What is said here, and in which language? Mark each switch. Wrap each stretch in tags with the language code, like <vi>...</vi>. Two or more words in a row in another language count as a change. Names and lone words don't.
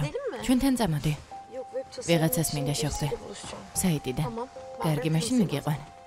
<ka>ჩვენთან წამოდი.</ka> <tr>Yok web tasarım.</tr> <ka>ვიღაცას მინდა შევხვდე. საიტიდან. კარგი, მაშინ მიგიყვან.</ka>